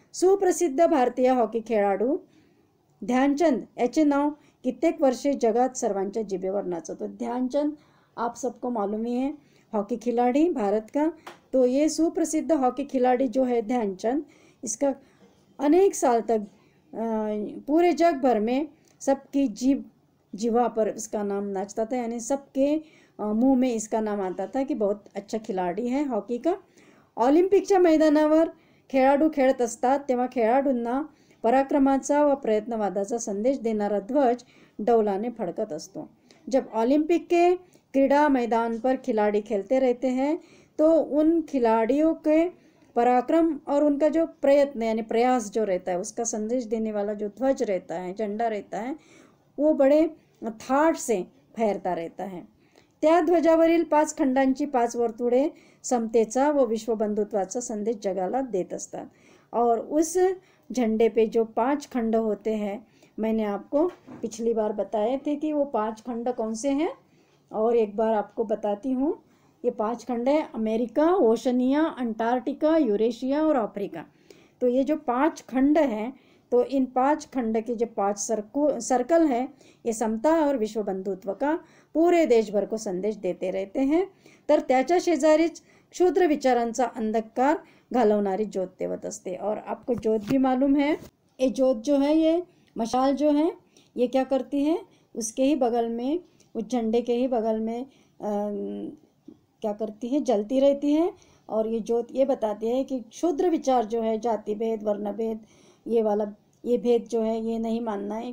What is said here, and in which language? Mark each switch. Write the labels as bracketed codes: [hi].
[mr] सुप्रसिद्ध भारतीय हॉकी खेळाडू ध्यानचंद याचे नाव कित्येक वर्षे जगात सर्वांच्या जिभेवर नाचत होते। [hi] ध्यानचंद आप सबको मालूम ही है, हॉकी खिलाड़ी भारत का। तो ये सुप्रसिद्ध हॉकी खिलाड़ी जो है ध्यानचंद, इसका अनेक साल तक पूरे जग भर में सबकी जीवा पर इसका नाम नाचता था, यानी सबके मुंह में इसका नाम आता था कि बहुत अच्छा खिलाड़ी है हॉकी का। [mr] ऑलिम्पिकच्या मैदानावर खेळाडू खेळत असतात तेव्हा खेळाडूंना पराक्रमाचा व प्रयत्नवादाचा संदेश देणारा ध्वज डौलाने फडकत असतो। [hi] जब ओलंपिक के क्रीड़ा मैदान पर खिलाड़ी खेलते रहते हैं तो उन खिलाड़ियों के पराक्रम और उनका जो प्रयत्न यानी प्रयास जो रहता है, उसका संदेश देने वाला जो ध्वज रहता है, झंडा रहता है, वो बड़े थाट से फहरता रहता है। [mr] त्या ध्वजावरील 5 खंडांची 5 वर्तुळे समतेचा व विश्वबंधुत्वाचा संदेश जगाला देत असतात। [hi] और उस झंडे पे जो 5 खंड होते हैं, मैंने आपको पिछली बार बताए थे कि वो 5 खंड कौन से हैं, और एक बार आपको बताती हूँ। ये 5 खंड है अमेरिका, ओशनिया, अंटार्कटिका, यूरेशिया और अफ्रीका। तो ये जो 5 खंड हैं, तो इन 5 खंड के जो 5 सर्कल हैं, ये समता और विश्व बंधुत्व का पूरे देशभर को संदेश देते रहते हैं। [mr] तर त्याच्या शेजारीच क्षुद्र विचारांचा अंधकार घालवणारी ज्योत तेवत असते। [hi] और आपको ज्योत भी मालूम है, ये ज्योत जो है, ये मशाल जो है, ये क्या करती है, उसके ही बगल में, उस झंडे के ही बगल में क्या करती है, जलती रहती है। और ये ज्योत ये बताती है कि क्षुद्र विचार जो है, जाति भेद, वर्ण भेद, ये भेद जो है, ये नहीं मानना है।